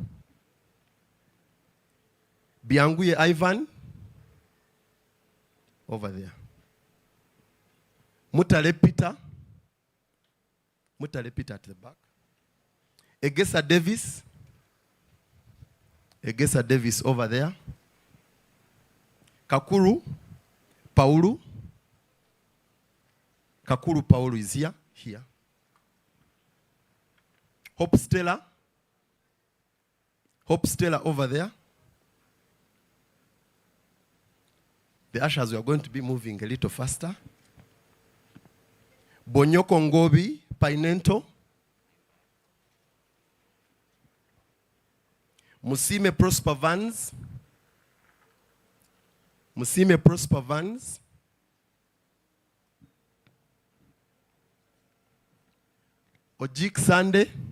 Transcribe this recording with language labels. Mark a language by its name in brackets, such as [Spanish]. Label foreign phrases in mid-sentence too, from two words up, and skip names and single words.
[English] Bianguye Ivan. Over there. Mutale Peter. Mutale Peter at the back. Egesa Davis. Egesa Davis over there. Kakuru Paulu. Kakuru Paulu is here. Here. Hope Stella. Hope Stella over there. The ushers, we are going to be moving a little faster. Bonyoko Ngobi Painento. Musime Prosper Vans. Musime Prosper Vans. Ojik Sunday.